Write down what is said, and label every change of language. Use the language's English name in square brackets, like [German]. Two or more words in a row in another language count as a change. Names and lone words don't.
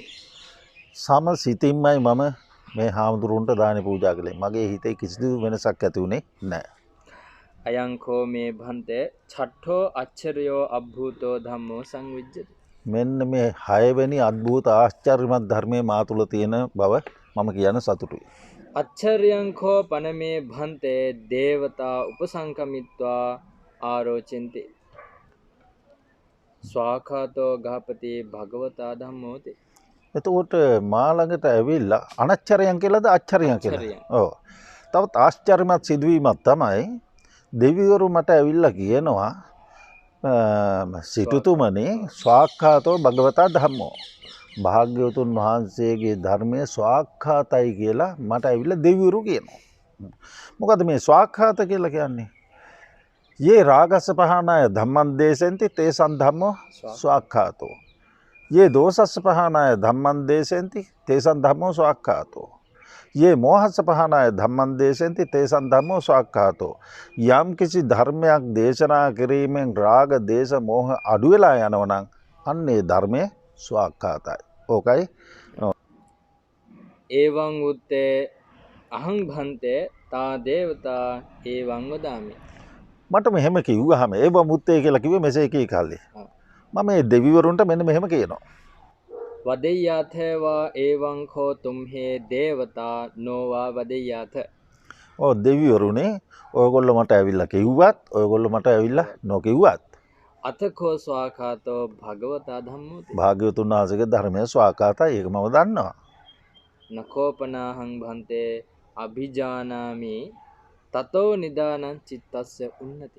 [Sinhala] සම සිතින්මයි මම මේ හාමුදුරුවන්ට දාන පූජා කළේ. මගේ හිතේ කිසිදු වෙනසක් ඇති වුණේ නැහැ. [Pali] අයංකෝ මේ භන්තේ චට්ඨෝ අච්චරයෝ අභූතෝ ධම්මෝ සංවිජ්ජති. [Sinhala] මෙන්න මේ 6 වෙනි අద్భుත ආශ්චර්යමත් ධර්මයේ මා තුළ තියෙන බව මම කියන සතුටුයි. [Pali] අච්චර්යංකෝ පනමේ භන්තේ දේවතා උපසංකමිත්වා ආරෝචෙන්ති. ස්වාඛාතෝ ගහපති භගවතා ධම්මෝති. [Sinhala] එතකොට මා ළඟට ඇවිල්ලා අනච්චරයන් කියලාද ආශ්චර්යයන් කියලා? ඔව්. තවත් ආශ්චර්යමත් සිදුවීමක් තමයි දෙවිවරු මට ඇවිල්ලා කියනවා සිටුතුමනි [Pali] ස්වාක්ඛාතෝ භගවතා ධම්මෝ. [Sinhala] භාග්‍යවතුන් වහන්සේගේ ධර්මයේ ස්වාක්ඛාතයි කියලා මට ඇවිල්ලා දෙවිවරු කියනවා. මොකද මේ ස්වාක්ඛාත කියලා කියන්නේ? [Pali] යේ රාගස්ස පහනාය ධම්මං දේසෙන්ති තේසං ධම්මෝ ස්වාක්ඛාතෝ. යේ දෝසස්ස පහනාය ධම්මං දේසෙන්ති තේසං ධම්මෝ ස්වාක්ඛාතෝ. යේ මෝහස්ස පහනාය ධම්මං දේසෙන්ති තේසං ධම්මෝ ස්වාක්ඛාතෝ. [Sinhala] යම් කිසි ධර්මයක් දේශනා කිරීමෙන් රාග දේශ මෝහ අඩු වෙලා යනවා නම් අන්නේ ධර්මයේ ස්වාක්ඛාතයි. ඕකයි. [Pali] එවං උත්තේ අහං භන්තේ තා දේවතා එවං වදාමි. [Sinhala] මට මෙහෙම කිව්වහම [Pali] ඒව මුත්තේ [Sinhala] කියලා කිව්වේ මෙසේ කී කල්ලි. මම මේ දෙවිවරුන්ට මෙන්න මෙහෙම කියනවා. [Pali] වදෙය්‍යාථේවා එවං කෝ තුම්හේ දේවතා නොවා වදෙය්‍යාථ. [Sinhala] ඔව් දෙවිවරුනේ ඔයගොල්ලෝ මට ඇවිල්ලා කිව්වත් ඔයගොල්ලෝ මට ඇවිල්ලා නොකිව්වත් [Pali] අතකෝ ස්වාඛාතෝ භගවතා ධම්මෝති. [Sinhala] භාග්‍යවතුන් වහන්සේගේ ධර්මයේ ස්වාක්ඛාතයි ඒක මම දන්නවා. [Pali] නකෝපනාහං භන්තේ අභිජානාමි තතෝ නිදානං චිත්තස්ස උන්නති.